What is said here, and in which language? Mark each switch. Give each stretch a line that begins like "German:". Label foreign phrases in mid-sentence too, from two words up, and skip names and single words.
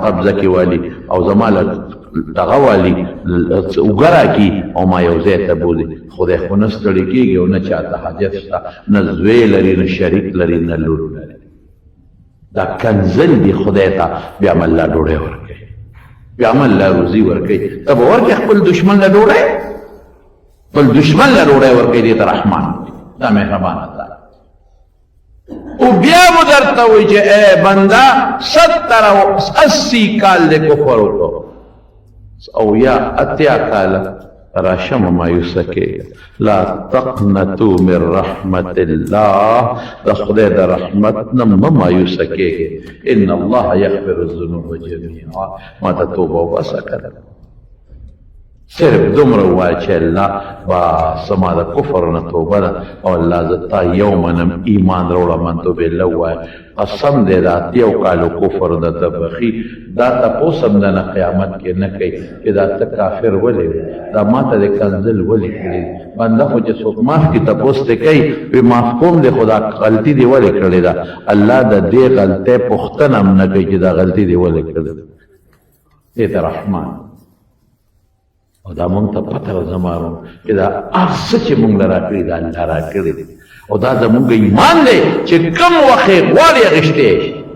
Pashto: قبضه کې والي او زما دغه والي اوږه راکړي او ما یو ځای ته بولي خدای خو نه ستړي کېږي او نه چاته حاجت شته نه زوی لري نه شریک لري نه لور لري دا کنځل دي خدای ته بیا هم الله ډوډۍ ورکوي بیا هم الله روزي ورکوي ته به ورکړې خپل دشمن له ډوډۍ خپل دشمن له ډوډۍ ورکوي دې ته رحمان دا مهربان ذات او بیا مو درته وایي چې اے بنده 70 کال د کفر وکړو او یا 80 کال راشم مایوسه کېږه
Arabic: لا تقنطوا من رحمت الله
Pashto: د خدای د رحمت نه مه مایوسه کېږئ
Arabic: ان الله یغفر الذنوب جمیعا
Pashto: ما ته توبه وباسه کنه صرف دومره ووایه چې الله بس زما د کفر نه توبه ده او الله زه تا یو منم ایمان راوړه
Arabic: منتو بالله
Pashto: ووایه قسم دی دا 80 کالو کفر درته بخي دا تپوس هم نه قیامت کې نه کوي چې دا ته کافر ولې وې دا ما ته د کنزل ولې کړې بنده خو چې څوک معاف کړي تپوس ته کوي وي معاف کوم دی خو دا غلطي دې ولې کړې ده الله د دې غلطۍ پوښتنه هم نه کوي چې دا غلطي دې ولې کړې ده دې ته رحمان او دا مونږ ته پته زمارو چې دا هر څه چې مونږ له راکړي دا الله راکړي دي او دا زمونږ ایمان دی چې کوم وخت یې غواړي اخیستی شي